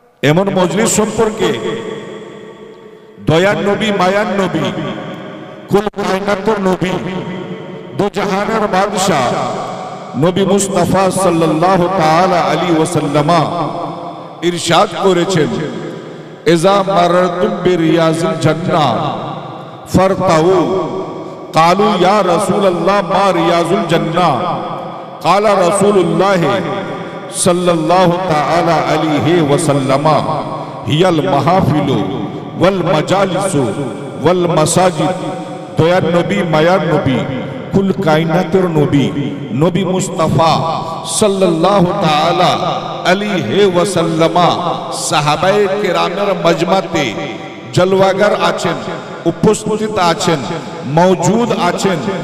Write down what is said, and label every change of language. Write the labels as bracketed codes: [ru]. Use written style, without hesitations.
[bn] এমন মজলিস সম্পর্কে দয়ার নবী, মায়ার নবী, কুল কায়নাতের নবী, দু জাহানের বাদশাহ নবী মুস্তাফা সাল্লাল্লাহু তাআলা আলাইহি ওয়াসাল্লাম ইরশাদ করেছেন, [ar] ইজা মারতুম বিরিয়াজিল জান্নাহ ফারতাউ। ক্বালু ইয়া রাসূলুল্লাহ মা রিয়াজুল জান্নাহ? قال رسول الله صلى الله تعالى عليه وسلم هي المحافل والمجالس والمساجد। [bn] দয়ার নবী, মায়ার নবী, কুল কায়নাতের নবী, নবী মুস্তাফা সাল্লাল্লাহু তাআলা আলাইহি ওয়াসাল্লাম সাহাবায়ে কেরামের মজমাতে জলওয়াগার আছেন, উপস্থিত আছেন, মওজুদ আছেন।